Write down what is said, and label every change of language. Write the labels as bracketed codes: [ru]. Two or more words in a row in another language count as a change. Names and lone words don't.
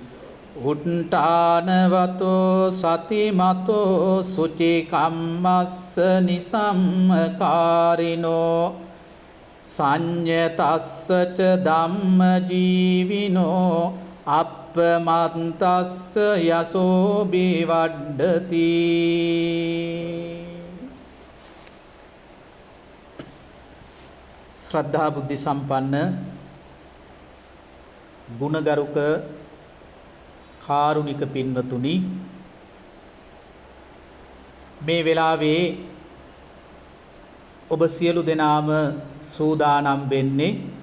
[pi] Uttānavato satimato suci kammassa nisammakārino Saññatassa ca dhamma jīvino appamantassa yaso bhivaddhati [si] ශ්‍රද්ධා බුද්ධි සම්පන්න ගුණගරුක කාරුණික පින්වතුනි මේ වෙලාවේ ඔබ සියලු දෙනාම සූදානම් වෙන්නේ